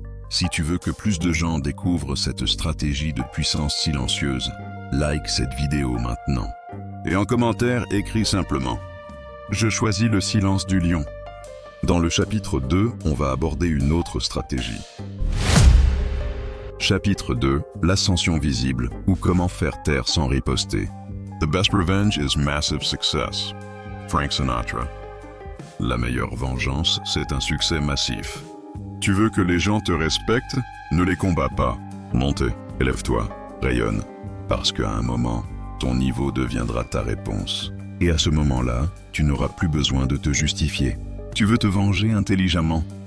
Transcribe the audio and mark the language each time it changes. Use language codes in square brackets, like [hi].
[fr] Si tu veux que plus de gens découvrent cette stratégie de puissance silencieuse, like cette vidéo maintenant. Et en commentaire, écris simplement « Je choisis le silence du lion ». Dans le chapitre 2, on va aborder une autre stratégie. Chapitre 2, l'ascension visible ou comment faire taire sans riposter. [en] The best revenge is massive success. Frank Sinatra. [fr] La meilleure vengeance, c'est un succès massif. Tu veux que les gens te respectent? Ne les combats pas. Montez, élève-toi, rayonne. Parce qu'à un moment, ton niveau deviendra ta réponse. Et à ce moment-là, tu n'auras plus besoin de te justifier. Tu veux te venger intelligemment?